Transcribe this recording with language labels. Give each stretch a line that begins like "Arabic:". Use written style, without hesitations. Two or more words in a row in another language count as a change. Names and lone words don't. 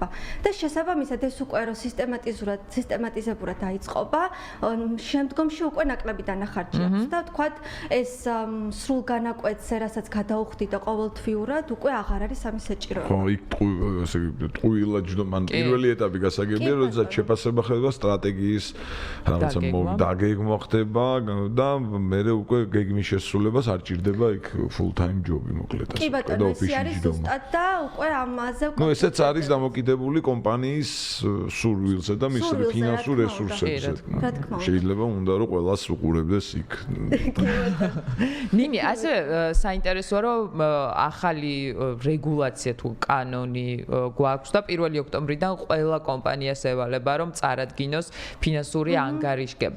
Georgian: და შესაბამისად ეს უკვე რო სისტემატიზებურად დაიწყობა, შემდგომში უკვე ნაკლები დანახარჯი აქვს და თქვათ ეს სრულ განაკვეთზე, რასაც გადაუხდი და ყოველთვიურად უკვე აღარ არის ამის საჭიროება. ხო, იქ ასე ტყუილად ჯდომან პირველი ეტაპი გასაგებია, როდესაც შეფასება ხდება სტრატეგიის რაღაცა დაგეგმვა ხდება და მე უკვე გეგმის შესრულებას არ ჭირდება იქ
English: full time job-ი
Georgian: მოკლედ ასე. კი ბატონო, ეს არის ზუსტად და უკვე ამაზე ნუ ესეც არის დამოკიდებული კომპანიის სურვილზე და მის ფინანსურ რესურსებზე. შეიძლება უნდა რომ ყველას უყურებდეს იქ. ნინი, ასე საინტერესოა რომ ახალი რეგულაცია თუ კანონი გვაქვს და 1 ოქტომბრიდან ყველა კომპანიას ევალება რომ წარადგინოს ფინანსური ანგარიშგება.